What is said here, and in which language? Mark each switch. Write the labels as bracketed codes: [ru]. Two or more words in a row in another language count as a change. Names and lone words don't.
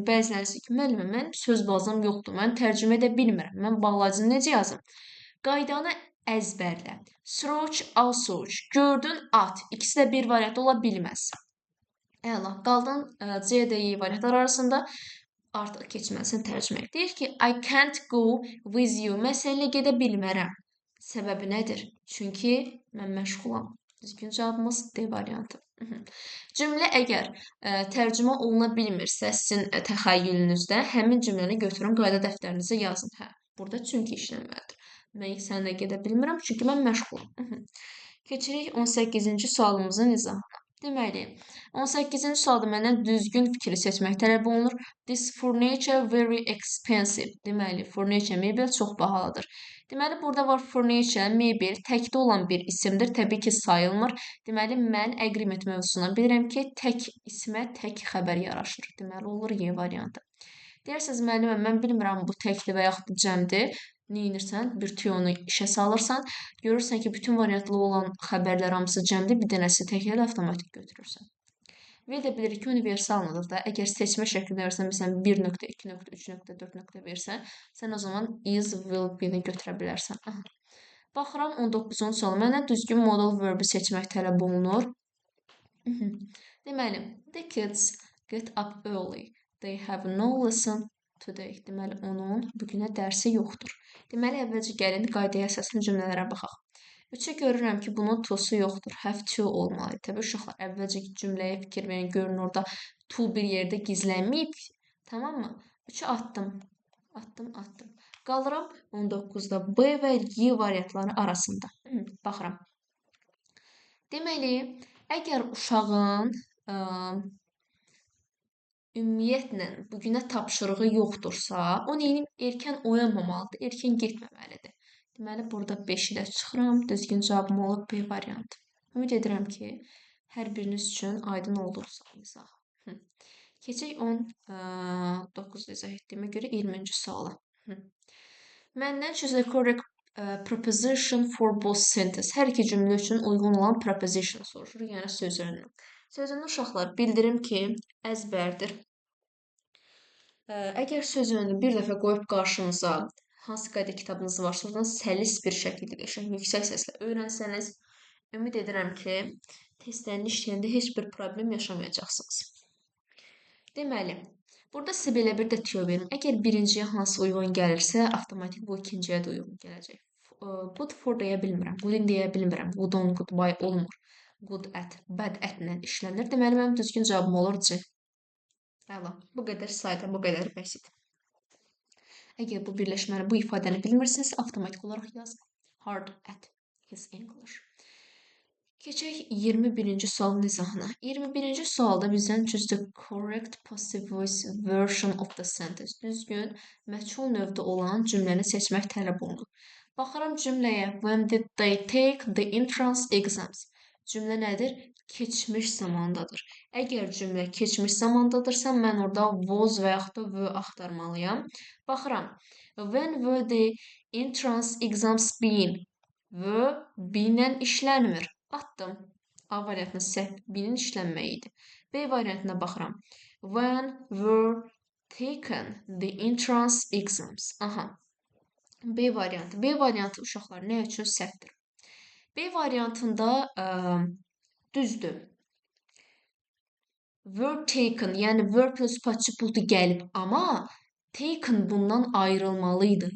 [az] Bəziləriniz ki, müəllimə, mənim söz bazam yoxdur, mən tərcümə edə bilmirəm, mən bağlacını necə yazım? Qaydanı əzbərlə. Sroç, asroç, gördün, at. İkisi də bir variantda ola bilməz. Əla, qaldın C, D, Y variantlar arasında artıq keçməlisən tərcüməyə. Deyir ki, [en] I can't go with you. [az] Mən səninlə gedə bilmərəm. Səbəbi nədir? Çünki mən məşğulam. Düzgün cavabımız D variantı. Cümlə əgər tərcümə oluna bilmirsə, sizin təxəyyülünüzdə həmin cümləni götürün, qayda dəftərinizə yazın. Hə, burada çünki işləməlidir. Mən səninlə gedə bilmirəm, çünki mən məşğulam. Keçirik 18-ci sualımızın izahına. Deməli, 18-ci sualda məndən düzgün fikri seçmək tələb olunur. [en] This furniture very expensive. [az] Deməli, furniture, mebel çox bahalıdır. Deməli, burada var furniture, mebel, təkdə olan bir isimdir. Təbii ki, sayılmır. Deməli, mən agreement mövzusuna bilirəm ki, tək ismə tək xəbər yaraşır. Deməli, olur Y variantı. Deyirsiniz, müəllimə, mən bilmirəm bu təkdir və yaxud da cəmdir. Neyinirsən? Bir tüyonu işə salırsan, görürsən ki, bütün variantlı olan xəbərlər hamısı cəmdir, bir dənəsi təklə avtomatik götürürsən. Və də bilirik ki, universallıdır da. Əgər seçmə şəklində versən, məsələn, 1.2.3.4 versən, sən o zaman [en] is, will, [az] be-ni götürə bilərsən. Aha. Baxıram 19-cu sual. Məndən düzgün modal verbi seçmək tələb olunur. Deməli, [en] the kids get up early. They have no lesson today. [az] Deməli, onun bugünə dərsi yoxdur. Deməli, əvvəlcə gəlin qaydaya əsaslı cümlələrə baxaq. 3-ə görürəm ki, bunun to-su yoxdur. [en] Have to olmalı. [az] Təbii uşaqlar, əvvəlcə cümləyə fikir verin, görün orada to bir yerdə gizlənməyib. Tamam mı? 3-ü atdım. Atdım. Qalıram 19-da B və Y variantları arasında. Baxıram. Deməli, əgər uşağın ümumiyyətlə bugünə tapşırığı yoxdursa, o neyini erkən oyanmamalıdır, erkən getməməlidir. Deməli, burada 5 ilə çıxıram. Düzgün cavabım olur B variantı. Ümid edirəm ki, hər biriniz üçün aydın olduqsa izah. Keçək 19 izah etdiyimə görə 20-ci suala. Məndən [en] choose the correct preposition for both sentence. [az] Hər iki cümlə üçün uyğun olan preposition soruşur, yəni sözünü. Sözünü uşaqlar bildirim ki, əzbərdir. Əgər sözünü bir dəfə qoyub qarşınıza hansı qayda kitabınız varsa, oradan səlis bir şəkildə qəşəng, yüksək səslə öyrənsəniz, ümid edirəm ki, testlərini işləyəndə heç bir problem yaşamayacaqsınız. Deməli, burada sizə belə bir də tüyo verim. Əgər birinciyə hansı uyğun gəlirsə, avtomatik bu ikinciyə də uyğun gələcək. [en] Good for [az] deyə bilmirəm, [en] good in [az] deyə bilmirəm, [en] good on, good by olmur. Good at, bad at-lə işlənir. [az] Deməli, mənim düzgün cavabım olur C. Əla, bu qədər sayda, bu qədər bəsit. Əgər bu birləşməni, bu ifadəni bilmirsiniz, avtomatik olaraq yazın. [en] Hard at his English. [az] Keçək 21-ci sualın izahına. 21-ci sualda bizdən [en] choose the correct passive voice version of the sentence. [az] Düzgün, məchul növdə olan cümləni seçmək tələb olunur. Baxıram cümləyə. [en] When did they take the entrance exams? [az] Cümlə nədir? Keçmiş zamandadır. Əgər cümlə keçmiş zamandadırsa, mən orada was və yaxud da were axtarmalıyam. Baxıram. [en] When were the entrance exams been? Were, [az] be-lə işlənmir. Atdım. A variantına səhv, B-nin işlənməyi idi. B variantına baxıram. [en] When were taken the entrance exams? [az] Aha. B variantı. B variantı uşaqlar nə üçün səhvdir? B variantında düzdür. [en] Were taken, [az] yəni [en] were plus participle [az] gəlib, amma taken bundan ayrılmalıydı.